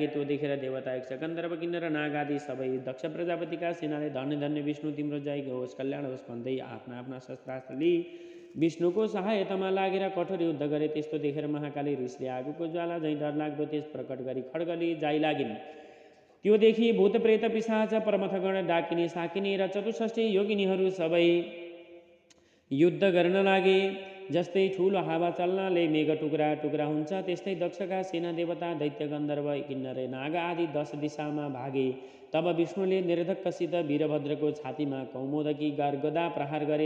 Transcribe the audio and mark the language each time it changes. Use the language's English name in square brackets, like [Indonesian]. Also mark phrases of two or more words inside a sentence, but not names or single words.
[Nepali] त्यो देखेर देवता यक्ष गन्धर्व किन्नर नाग आदि सबै दक्ष प्रजापतिका सेनाले धन्य धन्य विष्णु तिम्रो जय होस् कल्याण होस् भन्दै आफ्ना आफ्ना शस्त्रास्त्र लिई विष्णुको सहायतामा लागेर कठोर युद्ध गरे। त्यस्तो देखेर महाकाली ऋषिले आगोको ज्वाला झैँ डरलाग्दो तेज प्रकट गरी खड्गले जाइ लागिन्। त्यो देखि भूत प्रेत पिशाच परमथगण डाकिनी साकिनी र चतुष्ठी योगिनीहरू सबै युद्ध गर्न लागे। जस्तै ठुलो हावा चल्नाले मेघ टुक्रा टुक्रा हुन्छ त्यस्तै दक्षका सेना देवता दैत्य गन्धर्व किन्नर नाग आदि 10 दिशामा भागे। तब विष्णुले निर्धक्कसित वीरभद्रको छातीमा कौमोदकी गदा प्रहार गरे।